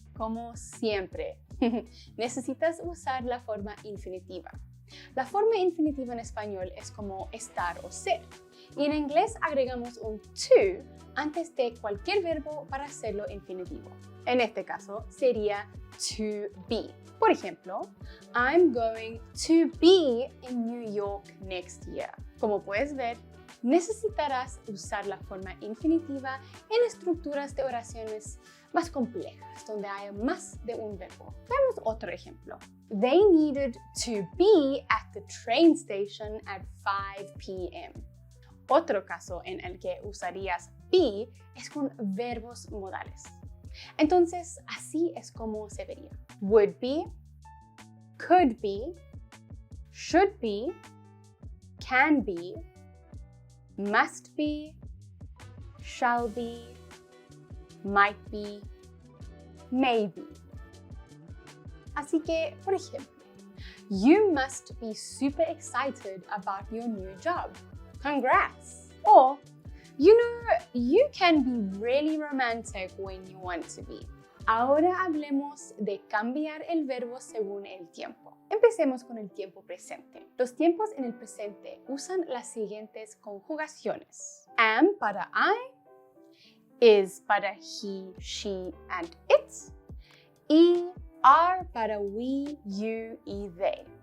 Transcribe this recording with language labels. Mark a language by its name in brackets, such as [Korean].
[Spanish] Como siempre, necesitas usar la forma infinitiva. La forma infinitiva en español es como estar o ser. Y en inglés agregamos un to antes de cualquier verbo para hacerlo infinitivo. En este caso sería to be. Por ejemplo, [English] I'm going to be in New York next year. [Spanish] Como puedes ver, necesitarás usar la forma infinitiva en estructuras de oraciones más complejas, donde haya más de un verbo. Veamos otro ejemplo. [English] They needed to be at the train station at 5 p.m. [Spanish] Otro caso en el que usarías be es con verbos modales. Entonces, así es como se vería. [English] Would be, could be, should be, can be, must be, shall be, might be, may be. [Spanish] Así que, por ejemplo, [English] you must be super excited about your new job. Congrats! Or, you know, you can be really romantic when you want to be. [Spanish] Ahora hablemos de cambiar el verbo según el tiempo. Empecemos con el tiempo presente. Los tiempos en el presente usan las siguientes conjugaciones. [English] Am para I, is para he, she, and it, y are para we, you y they.